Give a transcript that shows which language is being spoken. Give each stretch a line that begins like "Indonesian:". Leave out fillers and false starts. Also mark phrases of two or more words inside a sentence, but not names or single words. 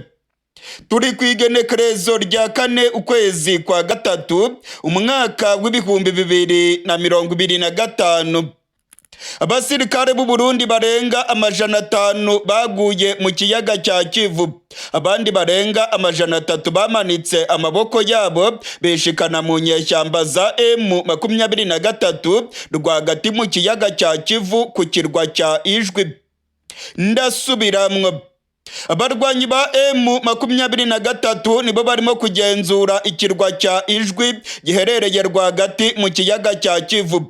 Rundi: Turi kwigenekerezo rya 4 ukwezi kwa gatatu umwaka w'ibihumbi 2025. Abasirikare b'u Burundi barenga 500 baguye mu kiyaga cya Kivu, abandi barenga 300 bamanitse amaboko yabo beshikana mu nyeshyamba za M23 rwagati mu kiyaga cya Kivu ku kirwa cya Idjwi. Ndasubiramwo, abarwanyi ba M23 nibo barimo kugenzura ikirwa cya Idjwi giherereye rwagati mu kiyaga cya Kivu.